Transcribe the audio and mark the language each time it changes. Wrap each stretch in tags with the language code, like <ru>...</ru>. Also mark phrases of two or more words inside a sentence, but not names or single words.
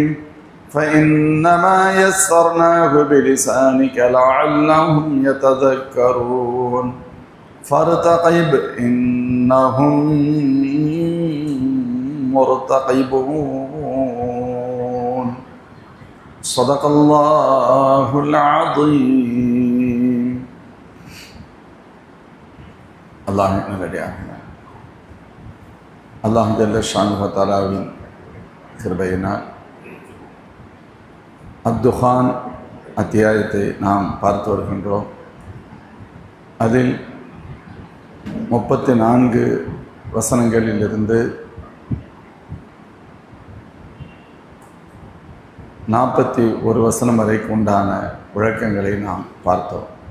<ar>فإنما يسرناه بلسانك لعلهم يتذكرون فارتقب إنهم مرتقبون. صدق الله العظيم.</ar> <ta>الله நல்லடியார்களே,</ta> <ar>الله جل شأنه</ar> <ta>வ தஆலாவின் கிருபையினால் அத்துகான் அத்தியாயத்தை நாம் பார்த்து வருகின்றோம். அதில் 34 வசனங்களிலிருந்து 41 வசனம் வரைக்கும் உண்டான விளக்கங்களை நாம் பார்த்தோம்.</ta>